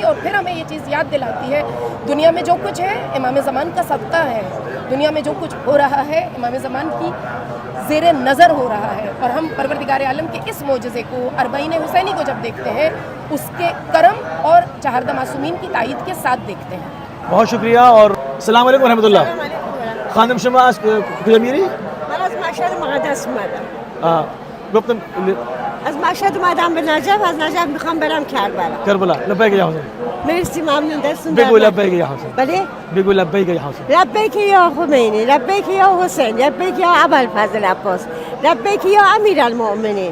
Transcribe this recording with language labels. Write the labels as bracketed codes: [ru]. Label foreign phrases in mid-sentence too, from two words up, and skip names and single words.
[ur] اور پھر ہمیں یہ چیز یاد دلاتی ہے دنیا میں جو کچھ ہے امام زمان کا صدقہ ہے. دنیا میں جو کچھ ہو رہا ہے امام زمان کی زیر نظر ہو رہا ہے. اور ہم پروردگار عالم کے اس معجزے کو، اربعین حسینی کو جب دیکھتے ہیں، اس کے کرم اور چہاردہ معصومین کی تائید کے ساتھ دیکھتے ہیں. بہت شکریہ. [ar] اور السلام علیکم ورحمۃ اللہ. [fa] خانم شما از کجا میری؟ من از مشهد مقدس اومدم. گفتم از مشهد اومدم به نجف، از نجف میخوام برم کربلا. [ar] کربلا. لبیک یا حسین. [fa] مرسی، ممنون. دستون بگو [ar] لبیک یا حسین. [fa] بله؟ بگو [ar] لبیک یا حسین. لبیک یا خمینی، لبیک یا حسین، لبیک یا ابوالفضل عباس، لبیک یا امیرالمؤمنین.